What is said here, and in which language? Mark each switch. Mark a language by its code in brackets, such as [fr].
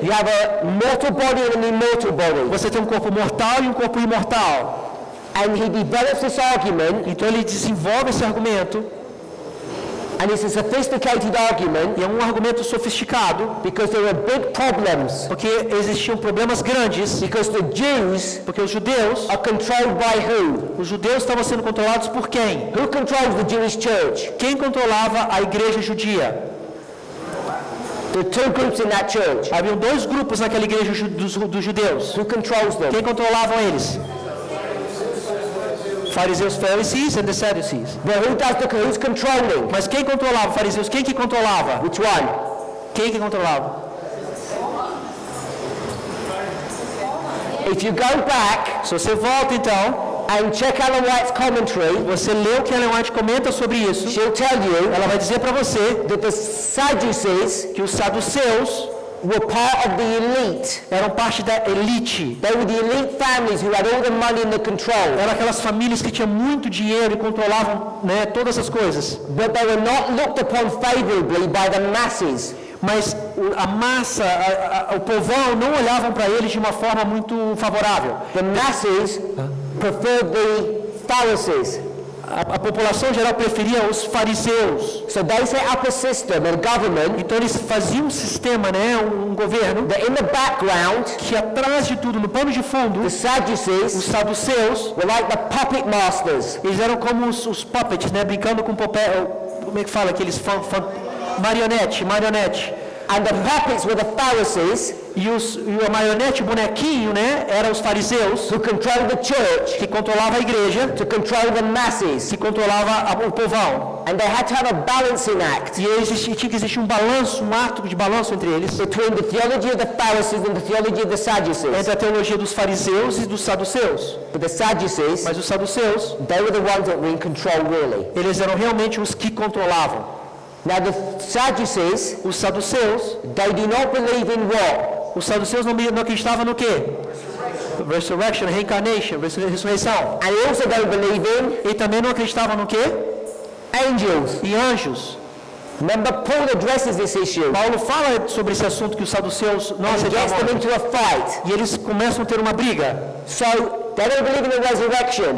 [en] You have a mortal body and an immortal body. [pt] Você tem um corpo mortal e um corpo imortal. [en] And he develops this argument, [pt] Então ele desenvolve esse argumento, [en] and it's a sophisticated argument [pt] e é um argumento sofisticado, [en] because there are big problems. [pt] porque existiam problemas grandes, [en] Because the Jews [pt] porque os judeus [en] by who? [pt] Os judeus estavam sendo controlados por quem? [en] Who controls the Jewish church? [pt] Quem controlava a igreja judia? [en] There are two groups in that church. [pt] Haviam dois grupos naquela igreja dos judeus. [en] Who controls them? [pt] Quem controlavam eles? Fariseus, [en] Pharisees and the Sadducees. But who's controlling? [pt] Mas quem controlava? Fariseus, quem que controlava? [en] Which one? [pt] Quem que controlava? [en] If you go back [pt] Se você volta então, [en] and check Ellen White's commentary, [pt] você lê o que Ellen White comenta sobre isso, [en] she'll tell you [pt] ela vai dizer para você [en] that the Sadducees [pt] que os saduceus [en] were part of the elite. [pt] eram parte da elite. [en] They were the elite families who had all the money and the control. [pt] Eram aquelas famílias que tinham muito dinheiro e controlavam, né, todas as coisas. [en] But they were not looked upon favorably by the masses. [pt] Mas a massa, o povão não olhavam para eles de uma forma muito favorável. [en] The masses preferred the Pharisees. [pt] A população geral preferia os fariseus. [en] So they set up a system, a government, [pt] Então eles faziam um sistema, né, um governo, [en] that in the background, [pt] que atrás de tudo, no pano de fundo, [en] the [pt] os [en] Sadducees [pt] saduceus, [en] were like the puppet masters. [pt] eles eram como os puppets, né, brincando com como é que fala aqueles marionete. [en] And the puppets were the Pharisees, [pt] E a marionete, o bonequinho, né, eram os fariseus, [en] who controlled the church [pt] que controlava a igreja, [en] to control the masses. [pt] que controlava o povão. [en] And they had to have a balancing act [pt] E tinha que existir um balanço, um ato de balanço entre eles, [en] between the theology of the Pharisees and the theology of the Sadducees. [pt] entre a teologia dos fariseus e dos saduceus. [en] But the Sadducees, [pt] Mas os saduceus, [en] they were the ones that were in control really. [pt] eles eram realmente os que controlavam. [en] Now the Sadducees, [pt] Os saduceus, [en] they do not believe in what? [pt] os saduceus não acreditavam no quê? [en] Resurrection, reincarnation, [pt] ressurreição. [en] And they also don't believe in [pt] E também não acreditavam no quê? [en] angels. [pt] E anjos. [en] Remember, Paul addresses this issue. [pt] Paulo fala sobre esse assunto que os saduceus não [en] And he gets them [pt] aceitavam. [en] into a fight. [pt] E eles começam a ter uma briga. [en] So they don't believe in the resurrection.